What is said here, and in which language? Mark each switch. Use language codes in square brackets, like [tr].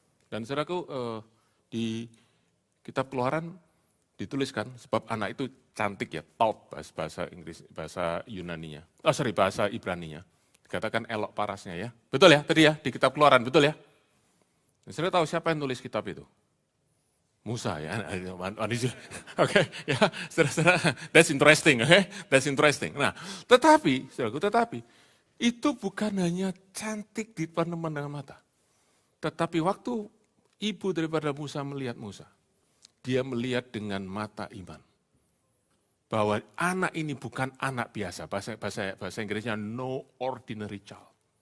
[id] Dan saudaraku, di kitab Keluaran dituliskan, sebab anak itu cantik ya, taut bahasa Inggris, bahasa Yunaninya. Bahasa Ibraninya. Dikatakan elok parasnya ya. Betul ya tadi ya, di kitab Keluaran, betul ya? Dan saudara tahu siapa yang nulis kitab itu? Musa ya. Oke, ya, saudara, [en] that's interesting, [id] oke? [en] That's interesting. [id] Nah, tetapi itu bukan hanya cantik di depan dengan mata. Tetapi waktu ibu daripada Musa melihat Musa, dia melihat dengan mata iman. Bahwa anak ini bukan anak biasa, bahasa Inggrisnya [en] no ordinary child.